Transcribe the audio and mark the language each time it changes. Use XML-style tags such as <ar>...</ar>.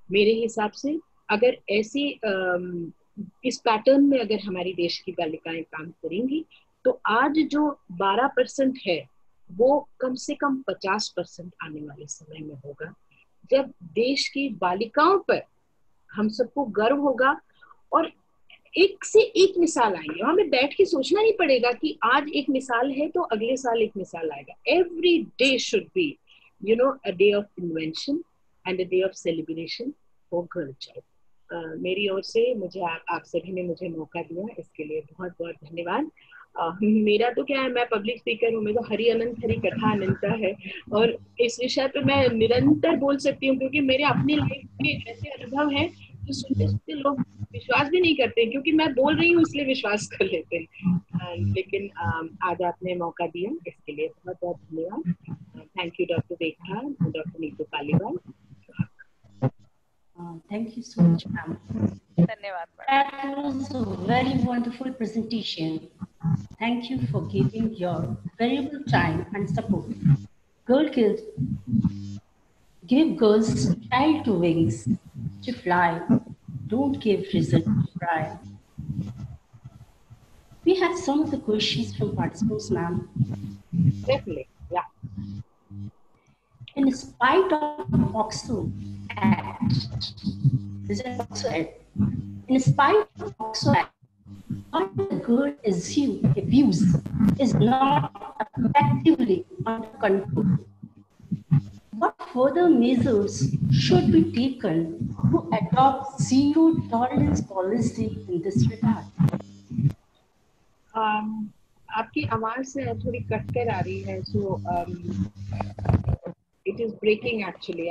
<hi>मेरे हिसाब से अगर ऐसी इस पैटर्न में अगर हमारी देश की बालिकाएं काम करेंगी, तो आज जो 12% है, वो कम से कम 50% आने वाले समय में होगा, जब देश की बालिकाओं पर हम सबको गर्व होगा। और एक से एक मिसाल आएंगे, हमें बैठ के सोचना नहीं पड़ेगा कि आज एक मिसाल है तो अगले साल एक मिसाल आएगा।</hi> <en>Every day should be a day of invention and a day of celebration for girl child।</en> <hi>मेरी ओर से मुझे आप सभी ने मुझे मौका दिया, इसके लिए बहुत बहुत धन्यवाद। मेरा तो क्या है, मैं पब्लिक स्पीकर हूँ, मेरा हरि अनंत हरि कथा अनंता है, और इस विषय पे मैं निरंतर बोल सकती हूँ, क्योंकि मेरे अपनी लाइफ में ऐसे अनुभव हैं जो सुनते सुनते लोग विश्वास भी नहीं करते, क्योंकि मैं बोल रही हूँ इसलिए विश्वास कर लेते हैं। लेकिन आज आपने मौका दिया, इसके लिए बहुत बहुत धन्यवाद।</hi> <en>Thank you doctor Rekha, doctor Neetu Paliwal. Thank you so much, ma'am.</en> <hi>धन्यवाद madam.</hi> <en>That was a very wonderful presentation. Thank you for giving your valuable time and support. Girl Kids give girls child to wings to fly. Don't give reason to cry. We have some of the questions from participants, ma'am. Definitely, yeah. In spite of POCSO Act, this is POCSO Act. In spite of POCSO Act, what the girl abuse is not effectively under control. What further measures should be taken to adopt zero tolerance policy in this regard?</en> <hi>आपकी आवाज से थोड़ी cut कर आ रही है,</hi> <en>so it is breaking actually.</en>